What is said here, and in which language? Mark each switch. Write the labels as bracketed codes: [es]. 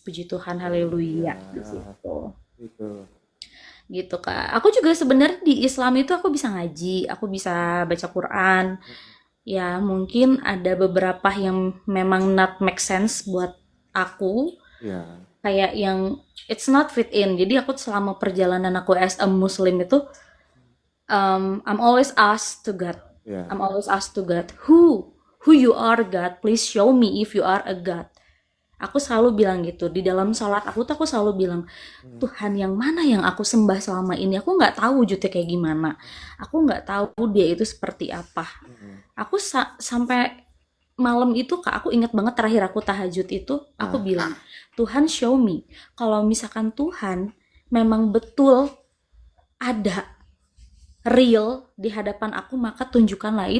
[id] Puji Tuhan, haleluya di situ. Itu. Gitu Kak. Aku juga sebenarnya di Islam itu aku bisa ngaji, aku bisa baca Quran. Ya, mungkin ada beberapa yang memang [en] not make sense [id] buat aku, Ya. kayak yang [en] it's not fit in. [id] Jadi aku selama perjalanan aku [en] as a Muslim [id] itu, [en] I'm always asked to God. [id] Ya. [en] I'm always asked to God, who you are God, please show me if you are a God. [id] Aku selalu bilang gitu di dalam sholat aku selalu bilang, Tuhan yang mana yang aku sembah selama ini, aku nggak tahu wujudnya kayak gimana, aku nggak tahu dia itu seperti apa. Aku sampai malam itu Kak, aku ingat banget terakhir aku tahajud itu, aku bilang, Tuhan [en] show me, [id] kalau misalkan Tuhan memang betul ada, real di hadapan aku, maka tunjukkanlah.